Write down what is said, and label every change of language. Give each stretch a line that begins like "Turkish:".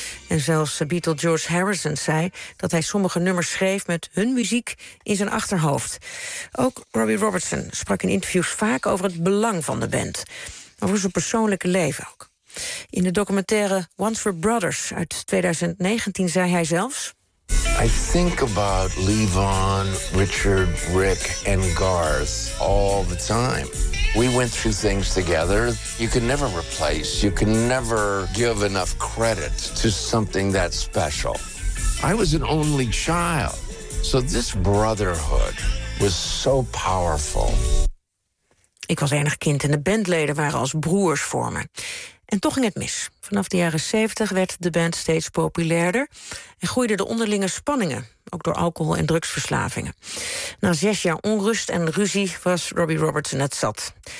Dutch: En zelfs Beatle George Harrison zei dat hij sommige nummers schreef met hun muziek in zijn achterhoofd. Ook Robbie Robertson sprak in interviews vaak over het belang van de band. Over zijn persoonlijke leven ook. In de documentaire Once Were Brothers uit 2019 zei hij zelfs:
English: I think about Levon, Richard, Rick and Garth all the time. We went through things together. You can never replace, you can never give enough credit to something that special. I was an only child. So this brotherhood was so powerful.
Dutch: Ik was enig kind en de bandleden waren als broers voor me. En toch ging het mis. Vanaf de jaren 70 werd de band steeds populairder en groeiden de onderlinge spanningen, ook door alcohol- en drugsverslavingen. Na 6 jaar onrust en ruzie was Robbie Robertson het zat.